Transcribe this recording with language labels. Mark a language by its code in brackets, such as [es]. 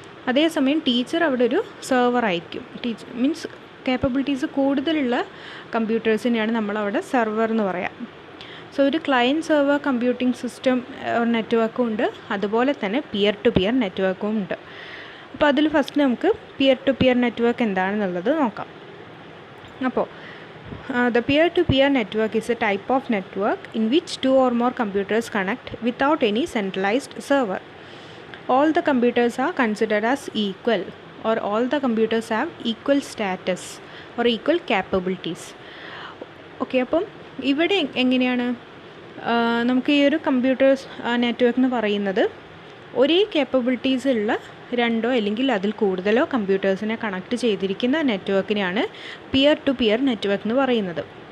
[ml] അതേസമയം ടീച്ചർ അവിടെ ഒരു സെർവർ ആയിരിക്കും. മീൻസ് കേപ്പബിലിറ്റീസ് കൂടുതലുള്ള കമ്പ്യൂട്ടേഴ്സിനെയാണ് നമ്മളവിടെ സെർവർ എന്ന് പറയാം. സോ ഒരു ക്ലയൻറ്റ് സെർവർ കമ്പ്യൂട്ടിംഗ് സിസ്റ്റം നെറ്റ്വർക്കും ഉണ്ട്, അതുപോലെ തന്നെ പിയർ ടു പിയർ നെറ്റ്വർക്കും ഉണ്ട്. അപ്പോൾ അതിൽ ഫസ്റ്റ് നമുക്ക് പിയർ ടു പിയർ നെറ്റ്വർക്ക് എന്താണെന്നുള്ളത് നോക്കാം. അപ്പോൾ [en] the peer-to-peer network is a type of network in which 2 or more computers connect without any centralized server. All the computers are considered as equal, or all the computers have equal status or equal capabilities. [ml] Okay, അപ്പം ഇവിടെ എങ്ങനെയാണ് നമുക്ക് ഈ ഒരു computers network എന്ന് പറയുന്നത്, ഒരേ capabilities ഉള്ള 2 അല്ലെങ്കിൽ അതിൽ കൂടുതലോ കമ്പ്യൂട്ടേഴ്സിനെ കണക്ട് ചെയ്തിരിക്കുന്ന നെറ്റ്വർക്കിനെയാണ് പിയർ ടു പിയർ നെറ്റ്വർക്ക് എന്ന് പറയുന്നത്.